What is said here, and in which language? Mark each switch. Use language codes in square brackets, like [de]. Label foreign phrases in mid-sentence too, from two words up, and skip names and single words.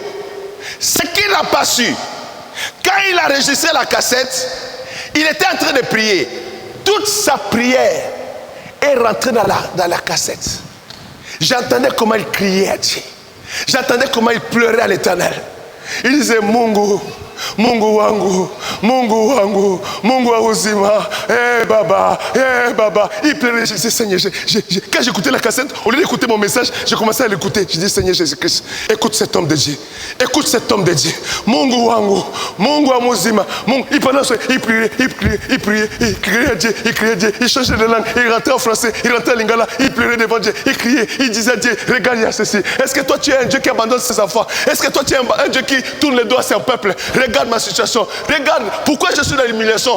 [fr] Ce qu'il n'a pas su, quand il a enregistré la cassette, il était en train de prier. toute sa prière est rentrée dans la cassette. J'entendais comment il criait à Dieu. J'entendais comment il pleurait à l'Éternel. Il disait, [sw] Mungu, Mungu wangu, Mungu wangu, Mungu wa uzima, Baba, Baba. [fr] Il pleurait, je disais, Seigneur, quand j'écoutais la cassette, au lieu d'écouter mon message, j'ai commencé à l'écouter. Je dis, Seigneur Jésus-Christ, écoute cet homme de Dieu. Écoute cet homme de Dieu. [sw] Mungu wangu, Mungu wa uzima. [fr] Il pendant ce il priait, il criait à Dieu, il changeait de langue, il rentrait en français, il rentrait en lingala, il pleurait devant Dieu, il criait, il disait à Dieu, regarde, il y a ceci. Est-ce que toi tu es un Dieu qui abandonne ses enfants? Est-ce que toi tu es un Dieu qui tourne les doigts à son peuple? Regarde ma situation. Regarde pourquoi je suis dans l'humiliation.